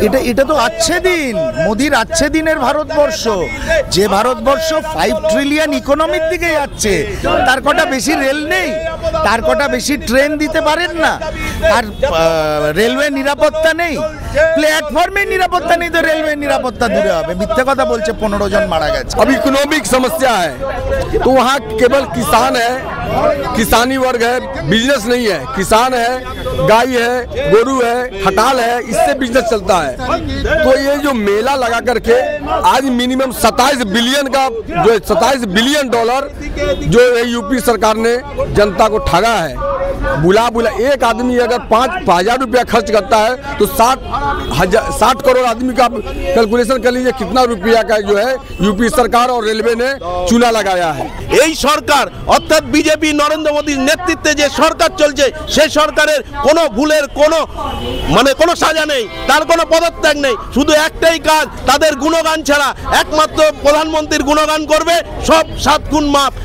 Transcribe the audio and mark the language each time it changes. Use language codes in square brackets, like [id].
[bn] এটা তো আচ্ছে দিন, মোদির আচ্ছে দিনের ভারতবর্ষ। যে ভারতবর্ষ 5 ট্রিলিয়ন ইকোনমির দিকে যাচ্ছে, তার কটা বেশি রেল নেই, তার কটা বেশি ট্রেন দিতে পারেন না, আর রেলওয়ে নিরাপত্তা নেই, প্ল্যাটফর্মে নিরাপত্তা নেই, তো রেলওয়ে নিরাপত্তা দূরে হবে। মিথ্যে কথা বলছে, 15 জন মারা গেছে। [hi] अब इकोनॉमिक समस्या है तो वहाँ केवल किसान है, किसानी वर्ग है, बिजनेस नहीं है। किसान है, गाय है, गोरू है, खटाल है, इससे बिजनेस चलता है। तो ये जो मेला लगा करके आज मिनिमम 27 बिलियन का जो 27 बिलियन डॉलर जो यूपी सरकार ने जनता को ठगा है। बुला एक आदमी अगर 5,000 रुपया खर्च करता है तो 60 करोड़ आदमी का कैलकुलेशन कर लीजिए कितना रुपया का जो है यूपी सरकार और रेलवे ने चूना लगाया है। [bn] এই সরকার অর্থাৎ বিজেপি নরেন্দ্র মোদীর নেতৃত্বে যে সরকার চলছে সেই সরকারের কোনো ভুলের কোনো সাজা নেই, তার কোনো পদত্যাগ নেই। শুধু একটাই কাজ, তাদের গুণগান ছাড়া একমাত্র প্রধানমন্ত্রীর গুণগান করবে, সব 7 গুণ মাপ।